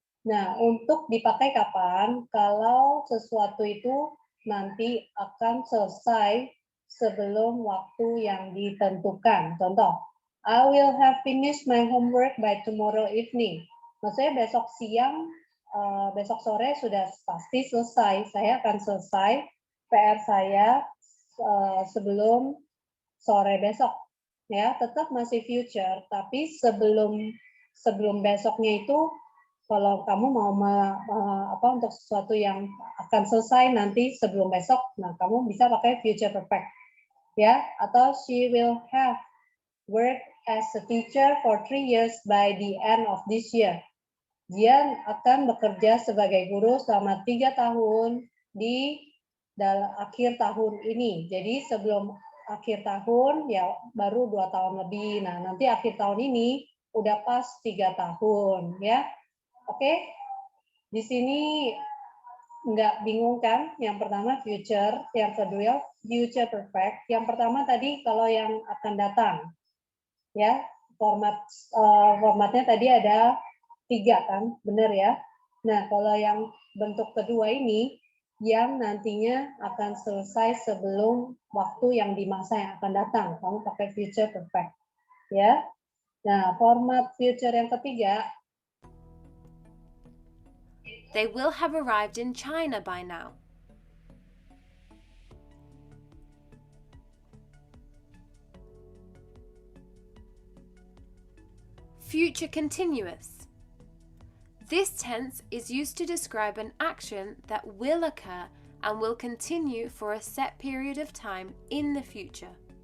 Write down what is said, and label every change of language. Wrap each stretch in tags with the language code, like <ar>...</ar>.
<id>Nah, untuk dipakai kapan? Kalau sesuatu itu nanti akan selesai sebelum waktu yang ditentukan.</id> <en>Contoh, I will have finished my homework by tomorrow evening.</en> <id>Maksudnya besok siang, besok sore sudah pasti selesai. Saya akan selesai PR saya sebelum sore besok. Ya, tetap masih future, tapi sebelum besoknya itu kalau kamu mau untuk sesuatu yang akan selesai nanti sebelum besok, nah kamu bisa pakai future perfect, ya.</id> <en>Atau she will have worked as a teacher for 3 years by the end of this year.</en> <id>Dia akan bekerja sebagai guru selama 3 tahun di akhir tahun ini. Jadi sebelum akhir tahun ya baru 2 tahun lebih. Nah, nanti akhir tahun ini udah pas 3 tahun ya. Oke. Di sini nggak bingung kan? Yang pertama future, yang kedua future perfect. Yang pertama tadi kalau yang akan datang. Ya, formatnya tadi ada 3 kan, benar ya. Nah, kalau yang bentuk kedua ini yang nantinya akan selesai sebelum waktu yang di masa yang akan datang, kamu pakai future perfect, ya. Nah, format future yang ketiga,</id> <en>They will have arrived in China by now. Future continuous. This tense is used to describe an action that will occur and will continue for a set period of time in the future.</en>